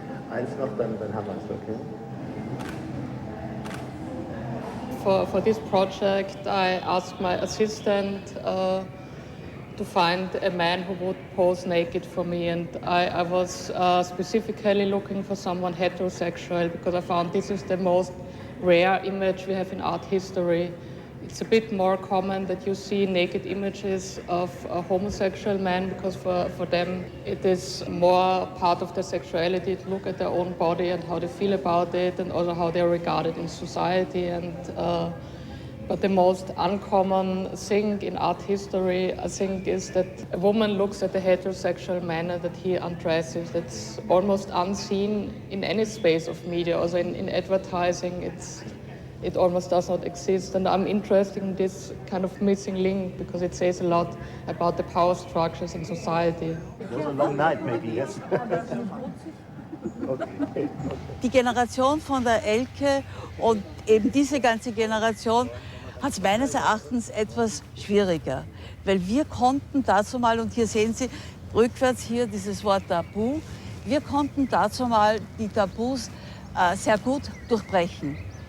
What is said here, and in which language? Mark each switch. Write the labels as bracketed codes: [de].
[de] Eins noch, dann haben wir es, okay? [en] For this project, I asked my assistant to find a man who would pose naked for me, and I was specifically looking for someone heterosexual because I found this is the most rare image we have in art history. It's a bit more common that you see naked images of homosexual men because for them it is more part of their sexuality to look at their own body and how they feel about it and also how they're regarded in society. And But the most uncommon thing in art history, I think, is that a woman looks at the heterosexual manner that he undresses. That's almost unseen in any space of media. Also in advertising, it almost does not exist. And I'm interested in this kind of missing link because it says a lot about the power structures in society. It was a long night, maybe, yes. Okay. [de] Die Generation von der Elke und eben diese ganze Generation hat es meines Erachtens etwas schwieriger. Weil wir konnten dazu mal, und hier sehen Sie rückwärts hier dieses Wort Tabu, wir konnten dazu mal die Tabus sehr gut durchbrechen.